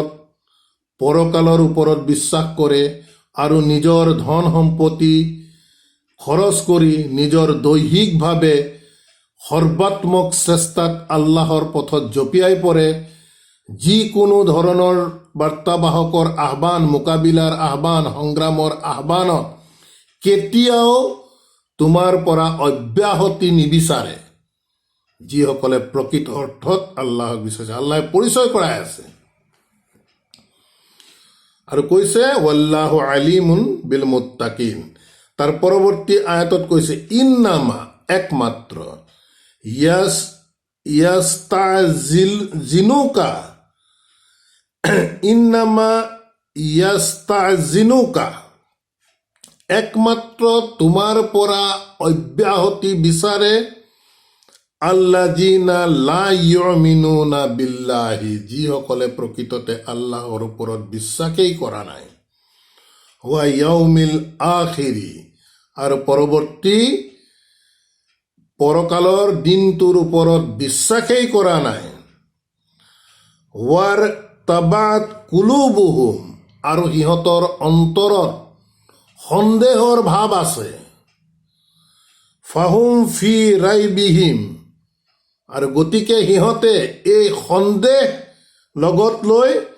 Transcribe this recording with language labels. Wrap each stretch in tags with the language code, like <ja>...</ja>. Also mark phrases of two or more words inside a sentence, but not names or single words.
<as>পৰকালৰ ওপৰত বিশ্বাস কৰে আৰু নিজৰ ধন সম্পত্তি খৰচ কৰি নিজৰ দৈহিকভাৱে সৰ্বাত্মক চেষ্টাত আল্লাহৰ পথত জঁপিয়াই পৰে, যিকোনো ধৰণৰ বাৰ্তাবাহকৰ আহ্বান, মোকাবিলাৰ আহ্বান, সংগ্ৰামৰ আহ্বানত কেতিয়াও তোমাৰ পৰা অব্যাহতি নিবিচাৰে, যিসকলে প্ৰকৃত অৰ্থত আল্লাহক বিচাৰিছে। আল্লাহে পৰিচয় কৰাই আছে আৰু কৈছে</as> <ar>والله عليم بالمتقين.</ar> <as>তাৰ পৰৱৰ্তী আয়াতত কৈছে ইন্নামা, একমাত্ৰ, ইয়াস্তাজিনুকা,</as> <ar>إنما يستأذنك,</ar> <as>একমাত্ৰ তোমাৰ পৰা অব্যাহতি বিচাৰে</as> <ar>الذين لا يؤمنون بالله,</ar> <as>যিসকলে প্ৰকৃততে আল্লাহৰ ওপৰত বিশ্বাসেই কৰা নাই,</as> <ar>واليوم الآخر,</ar> <as>আৰু পৰৱৰ্তী পৰকালৰ দিনটোৰ ওপৰত বিশ্বাসেই কৰা নাই,</as> <ar>وارتابت قلوبهم,</ar> <as>আৰু সিহঁতৰ অন্তৰত সন্দেহৰ ভাৱ আছে,</as> <ar>فهم في ريبهم,</ar> <as>আৰু গতিকে সিহঁতে এই সন্দেহ লগত লৈ</as>